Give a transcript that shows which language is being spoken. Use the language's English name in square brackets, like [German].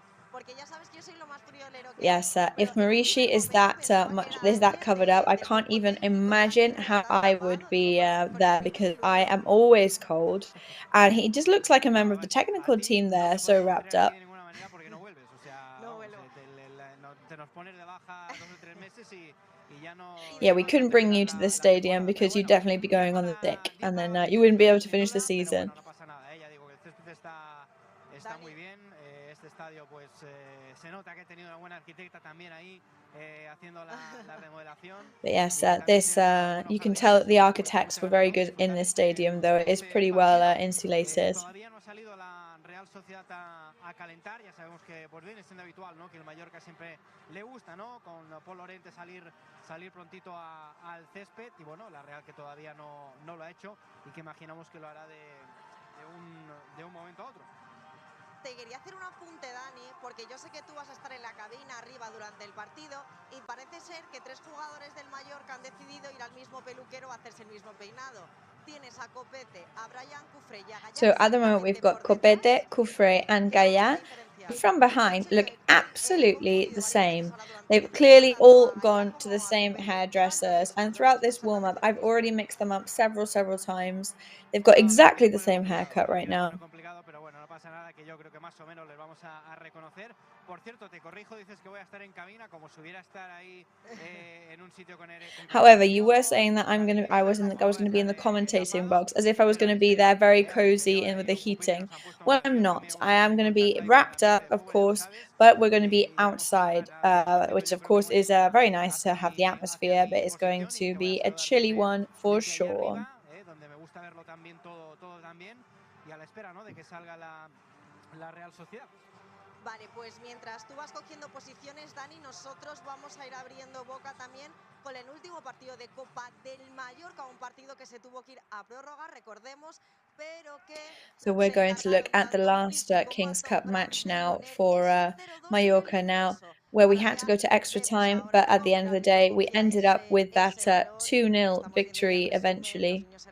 [Spanish] porque ya sabes que yo soy lo más friolero que hay. [English] Yes, if Marishi is that covered up, I can't even imagine how I would be there, because I am always cold, and he just looks like a member of the technical team there, so wrapped up. [Spanish] De ninguna manera porque no vuelves, o sea, No vamos, vuelvo. te nos pones de baja 2 o 3 meses y ya no. [English] Yeah, we couldn't bring you to the stadium because you'd definitely be going on the sick, and then you wouldn't be able to finish the season. [Spanish] Pero bueno, no pasa nada, ya digo que el césped está muy bien. Este estadio pues se nota que ha tenido una buena arquitecta también ahí haciendo la remodelación. [English] But yes, you can tell that the architects were very good in this stadium, though it is pretty well insulated. [Spanish] Todavía no ha salido la Real Sociedad a calentar, ya sabemos que pues viene siendo habitual, ¿no? Que el Mallorca siempre le gusta, ¿no? Con Paul Lorente salir prontito al césped, y bueno, la Real que todavía no lo ha hecho y que imaginamos que lo hará de un momento a otro. Te quería hacer un apunte, Dani, porque yo sé que tú vas a estar en la cabina arriba durante el partido y parece ser que 3 jugadores del Mallorca han decidido ir al mismo peluquero a hacerse el mismo peinado. Tienes a Copete, a Brian Cufré y a Gaya. [English] So at the moment we've got Copete, Cufré and Gaya. From behind look absolutely the same. They've clearly all gone to the same hairdressers, and throughout this warm-up I've already mixed them up several times. They've got exactly the same haircut right now. [Spanish] Pero bueno, no pasa nada, que yo creo que más o menos les vamos a reconocer. Por cierto, te corrijo, dices que voy a estar en cabina como si hubiera estar ahí en un sitio con [English] However, you were saying that I was going to be in the commentating box, as if I was going to be there very cozy and with the heating. Well, I'm not. I am going to be wrapped up, of course, but we're going to be outside, which of course is very nice to have the atmosphere, but it's going to be a chilly one for sure. [Spanish] Donde me gusta verlo también todo también, y a la espera, ¿no?, de que salga la Real Sociedad. Vale, pues mientras tú vas cogiendo posiciones, Dani, nosotros vamos a ir abriendo boca también con el último partido de Copa del Mallorca, un partido que se tuvo que ir a prórroga, recordemos, pero que... [English] So we're going to look at the last Kings Cup match now for Mallorca now, where we had to go to extra time, but at the end of the day, we ended up with that 2-0 victory eventually.